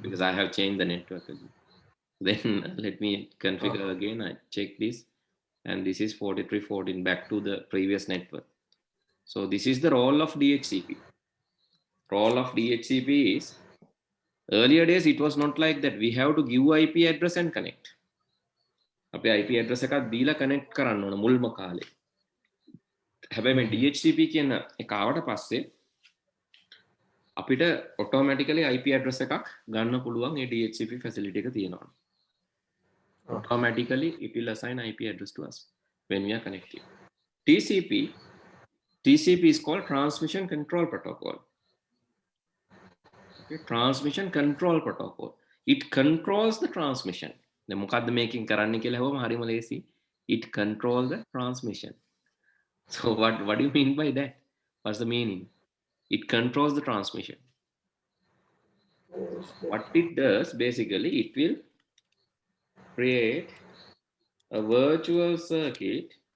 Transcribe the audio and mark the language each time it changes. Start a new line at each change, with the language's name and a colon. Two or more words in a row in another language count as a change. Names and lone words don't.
English: Because I have changed the network again. Then let me configure again. I check this, and this is 43.14 back to the previous network. So this is the role of DHCP. Role of DHCP is earlier days it was not like that. We have to give IP address and connect.
Sinhala: අපේ
English: IP address
Sinhala: එකක් දීලා connect කරන්න ඕන මුල්ම කාලේ. හැබැයි මේ DHCP කියන එක ආවට පස්සේ අපිට
English: automatically IP address
Sinhala: එකක් ගන්න පුළුවන් ඒ
English: DHCP facility
Sinhala: එක තියෙනවා.
English: Automatically it will assign IP address to us when we are connected. TCP is called transmission control protocol. Okay, transmission control protocol. It controls the transmission.
Sinhala: දැන් මොකද්ද මේකෙන් කරන්න කියලා හවම හරිම ලේසි.
English: It control the transmission. So what do you mean by that? What's the meaning? It controls the transmission. What it does basically, it will create a virtual circuit